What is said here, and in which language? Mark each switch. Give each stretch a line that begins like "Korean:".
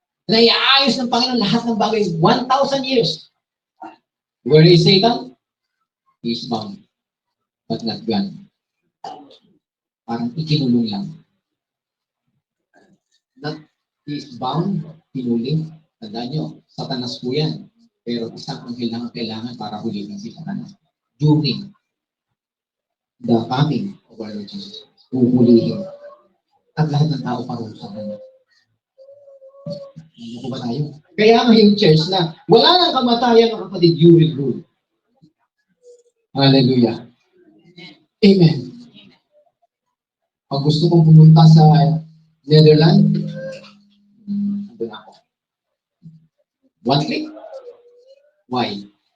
Filipino: Na iaayos ng Panginoon lahat ng bagay 1,000 years.
English: Where is Satan? He is bound, but not gone.
Filipino: Parang ikinulong lang.
English: Not he is bound, kinuling.
Filipino: Tandaan nyo, Satanas po yan. Pero isang anghel lang ang kailangan para hulihin si Satanas.
English: During the coming of our Lord Jesus.
Filipino: Huhulihin. At lahat ng tao parusa sa kanya. Ano ba tayo? Kaya nga yung church na wala nang kamatayan ng kapatid,
English: you will rule.
Filipino: Hallelujah. Amen. Pag gusto kong pumunta sa Netherlands, andun ako. One click? Why?